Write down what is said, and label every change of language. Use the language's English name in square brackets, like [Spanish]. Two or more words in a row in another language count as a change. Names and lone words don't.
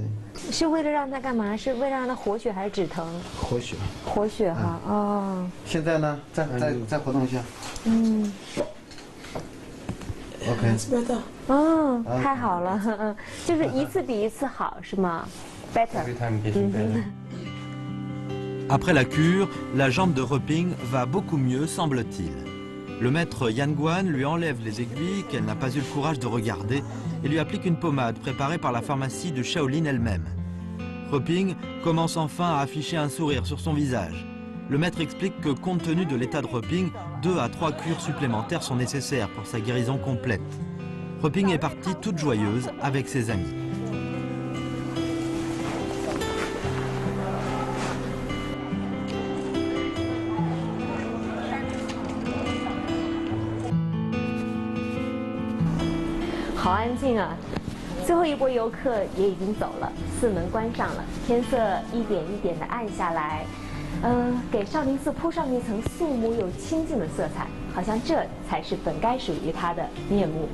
[Chinese] 是为了让他干嘛？是为了让他活血还是止疼？活血。活血哈，现在呢，再活动一下。 OK。太好了，就是一次比一次好，是吗 ？Better。 [French] Après la cure, la jambe de Reping va beaucoup mieux, semble-t-il. Le maître Yan Guan lui enlève les aiguilles qu'elle n'a pas eu le courage de regarder et lui applique une pommade préparée par la pharmacie de Shaolin elle-même. Reping commence enfin à afficher un sourire sur son visage. Le maître explique que compte tenu de l'état de Reping, 2 à 3 cures supplémentaires sont nécessaires pour sa guérison complète. Reping est partie toute joyeuse avec ses amis. [Chinese] Hào安静啊！最后一波游客也已经走了，寺门关上了，天色一点一点的暗下来，给少林寺铺上一层肃穆又清静的色彩，好像这才是本该属于它的面目。